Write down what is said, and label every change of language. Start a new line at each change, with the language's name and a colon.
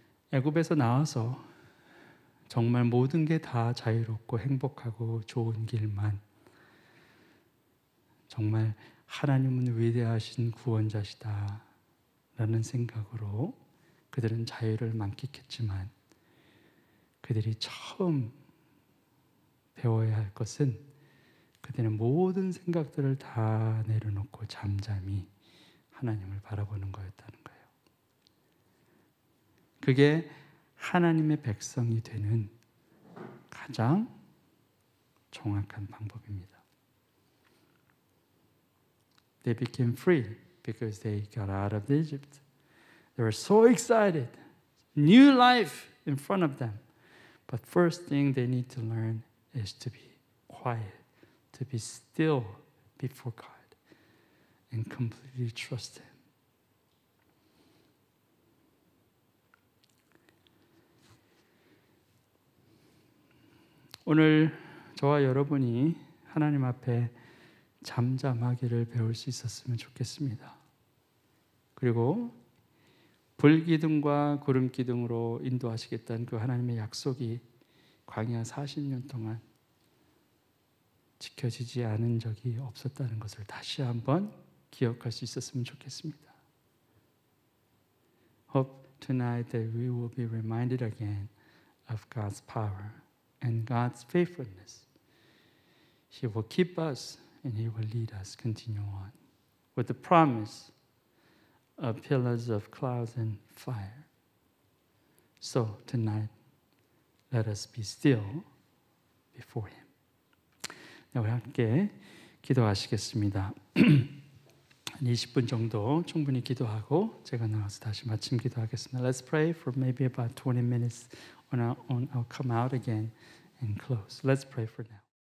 Korean: 애굽에서 나와서 정말 모든 게 다 자유롭고 행복하고 좋은 길만, 정말 하나님은 위대하신 구원자시다 라는 생각으로 그들은 자유를 만끽했지만 그들이 처음 배워야 할 것은 그들의 모든 생각들을 다 내려놓고 잠잠히 하나님을 바라보는 거였다는 거예요. 그게 하나님의 백성이 되는 가장 정확한 방법입니다.
English: They became free because they got out of Egypt. They were so excited. New life in front of them. But first thing they need to learn is to be quiet, to be still before God and completely trust Him.
Korean: 오늘 저와 여러분이 하나님 앞에 잠잠하기를 배울 수 있었으면 좋겠습니다. 그리고 불기둥과 구름기둥으로 인도하시겠다는 그 하나님의 약속이 광야 40년 동안 지켜지지 않은 적이 없었다는 것을 다시 한번 기억할 수 있었으면 좋겠습니다.
English: Hope tonight that we will be reminded again of God's power and God's faithfulness. He will keep us and He will lead us continue on with the promise of pillars of clouds and fire. So tonight, let us be still before Him.
Korean: 네, 우리 함께 기도하시겠습니다. 20분 정도 충분히 기도하고 제가 나와서 다시 마침 기도하겠습니다.
English: Let's pray for maybe about 20 minutes and I'll come out again and close. Let's pray for now.